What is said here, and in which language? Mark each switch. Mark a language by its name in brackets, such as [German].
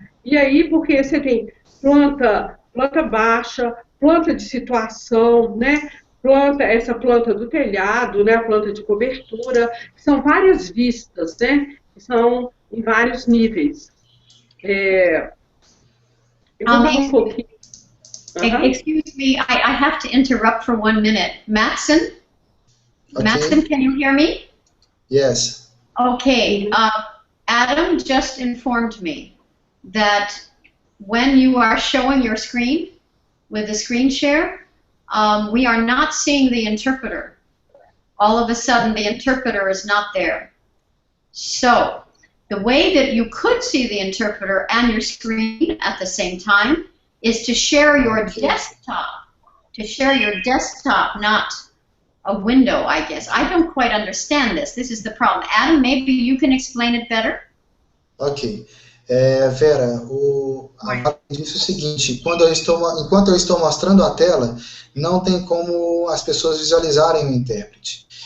[Portuguese] E aí, porque você tem planta baixa, planta de situação, né? Essa planta do telhado, né? A planta de cobertura, são várias vistas, né? Que são em vários níveis. Eu vou falar um pouquinho. [English] Excuse me, I have to interrupt for 1 minute. Matson? Okay. Matson, can you hear me? Yes. Okay, Adam just informed me that when you are showing your screen with the screen share, we are not seeing the interpreter. All of a sudden, the interpreter is not there. So, the way that you could see the interpreter and your screen at the same time is to share your desktop. To share your desktop, not a window, I guess. I don't quite understand this. This is the problem. Adam, maybe you can explain it better? Ok. [Portuguese] Vera, a Vala disse o seguinte, enquanto eu estou mostrando a tela, não tem como as pessoas visualizarem o intérprete.